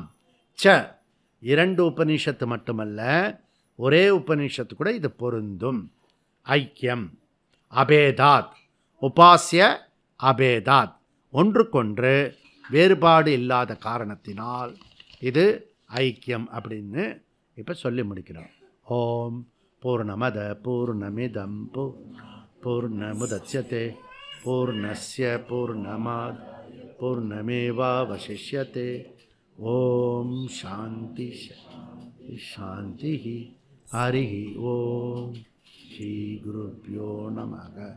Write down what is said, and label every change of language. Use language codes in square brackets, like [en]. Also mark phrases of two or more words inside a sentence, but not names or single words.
[ta] 2 உபநிஷத்து மட்டுமல்ல, ஒரே உபநிஷத்து கூட இது பொருந்தும். [sa] ऐक्यम् अभेदात् उपास्य अभेदात्, [ta] ஒன்றுக்கொன்று வேறுபாடு இல்லாத காரணத்தினால் இது ஐக்கியம் அப்படின்னு இப்போ சொல்லி முடிக்கிறோம். [sa] ओम् पूर्णमदः पूर्णमिदं पूर्णमुदच्यते पूर्णस्य पूर्णमात् पूर्णमेवावशिष्यते. ओम् शान्तिः शान्तिः. हरि ओम् श्री गुरुभ्यो नमः.